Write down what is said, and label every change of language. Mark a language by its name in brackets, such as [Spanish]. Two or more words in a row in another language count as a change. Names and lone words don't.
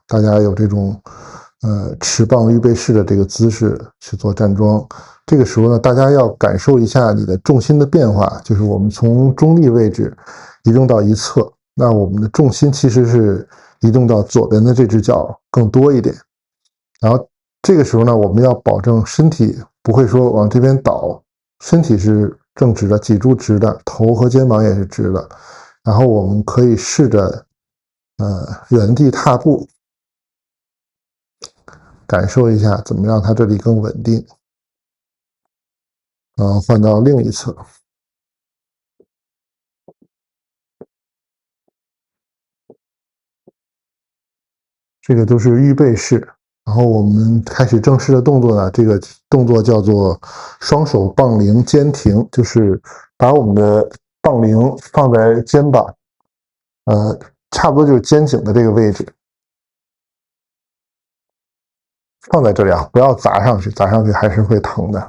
[Chinese] 大家有這種持棒預備式的這個姿勢去做站樁，這個時候呢，大家要感受一下你的重心的變化，就是我們從中立位置移動到一側，那我們的重心其實是移動到左邊的這隻腳更多一點。然後這個時候呢，我們要保證身體不會說往這邊倒，身體是正直的，脊柱直的，頭和肩膀也是直的。然后我们可以試着原地踏步，感受一下怎么让它这里更穩定。换到另一侧。这个都是预備式，然後我們開始正式的動作呢，這個動作叫做雙手槓鈴肩停，就是把我們的槓鈴放在肩膀，差不多就是肩頸的這個位置，放在這裡啊，不要砸上去，砸上去還是會疼的。